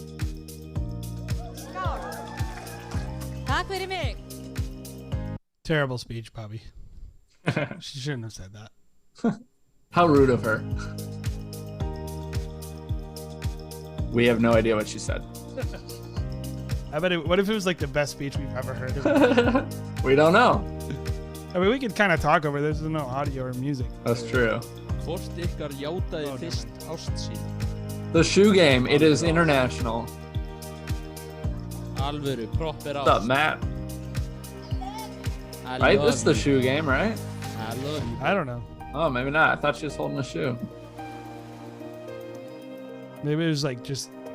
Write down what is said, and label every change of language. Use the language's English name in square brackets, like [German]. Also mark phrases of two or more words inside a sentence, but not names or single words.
[Icelandic] Skál! Takk fyrir mig! [English] Terrible speech, Bobby. She shouldn't have said that. How rude of her. We have no idea what she said. I bet what if it was like the best speech we've ever heard? We don't know. I mean, we could kind of talk over this. There's no audio or music. That's true. [Icelandic] Hvort ykkar játaði fyrst ást sín? [English] The shoe game, it is international. [Icelandic] Alvöru, proper [English] What's up, [Icelandic] ást. [English] Matt? I Right? love This is the you. shoe game, right? I love you. I don't know. Oh, maybe not. I thought she was holding a shoe. Maybe it was like just.